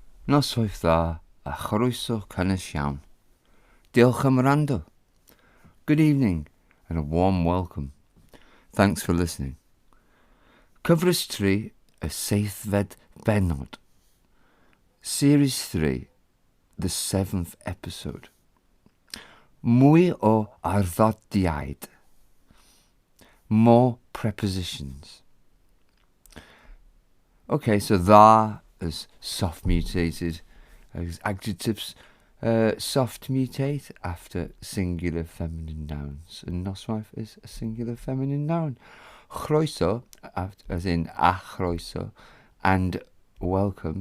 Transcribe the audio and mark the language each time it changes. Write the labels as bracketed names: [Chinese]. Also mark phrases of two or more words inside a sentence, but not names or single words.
[Welsh] Noswaith dda a chroeso cynnes iawn. Diolch am wrando. [English] Good evening and a warm welcome. Thanks for listening. [Welsh] Cyfres 3 y 7th bennod. [English] Series 3, the 7th episode. [Welsh] Mwy o Arddodiaid. [English] More prepositions. Okay, so dda is soft mutated. Adjectives soft mutate after singular feminine nouns. And noswaith is a singular feminine noun. Chroeso, as in [Welsh] a chroeso, [English] and welcome.